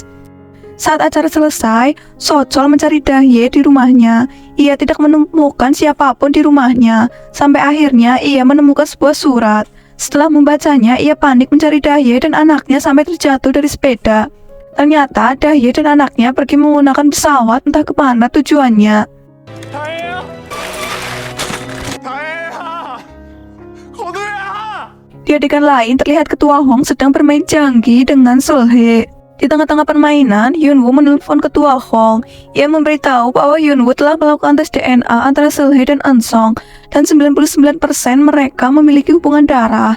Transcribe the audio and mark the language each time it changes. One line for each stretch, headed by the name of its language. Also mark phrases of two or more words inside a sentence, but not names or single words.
Indonesian: Saat acara selesai, Sochol mencari Dahye di rumahnya. Ia tidak menemukan siapapun di rumahnya. Sampai akhirnya, ia menemukan sebuah surat. Setelah membacanya, ia panik mencari Dahye dan anaknya sampai terjatuh dari sepeda. Ternyata, Dahye dan anaknya pergi menggunakan pesawat entah kemana tujuannya.
Korean: 다혜야! 다혜야! 건우야!
Indonesian: Di adegan lain, terlihat Ketua Hong sedang bermain janggi dengan Seul-hye. Di tengah-tengah permainan, Hyunwoo menelpon Ketua Hong. Ia memberitahu bahwa Hyunwoo telah melakukan tes DNA antara Seul-hye dan Eun-sung, dan 99% mereka memiliki hubungan darah.